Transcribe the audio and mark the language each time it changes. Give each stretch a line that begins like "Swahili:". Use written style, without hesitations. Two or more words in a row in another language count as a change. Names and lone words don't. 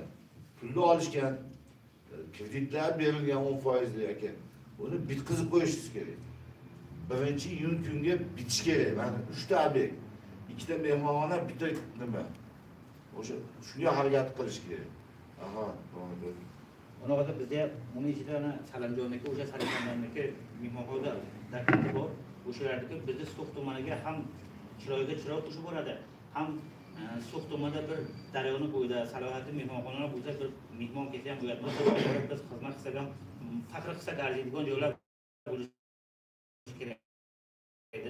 Uzbek: Pulni olishgan, kreditlar berilgan 10% ekan. Uni bitkizib qo'yishingiz kerak. Birinchi iyun kunga bitish kerak. Mana 3 ta obyekt, 2 ta mehmonxona, bitta nima? O'sha shunga harakat qilish kerak. Aha, to'g'ri.
Turkish: Ona kadar bizde onun için
Uzbek: ana Salamjoniki, o'sha Salamjoniki mehmonxonada dakati bor. O'shalardagi bizde So'x tumaniga ham chiroyga chiroq tushib boradi. Ham So'x tumanida bir daryoni bo'yida salohiyatli mehmonxonalar bo'lsa, bir mehmon kelsa ham uyatmasa, biz xizmat qilsak ham faqir qilsak arziydigan joylar bo'lishi kerak edi.